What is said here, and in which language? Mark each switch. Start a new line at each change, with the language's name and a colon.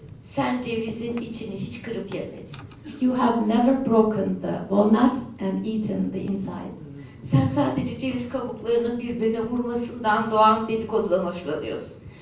Turkish: Sen cevizin içini hiç kırıp yemedin.
English: You have never broken the walnut and eaten the inside.
Turkish: Sen sadece ceviz kabuklarının birbirine vurmasından doğan dedikodudan hoşlanıyorsun.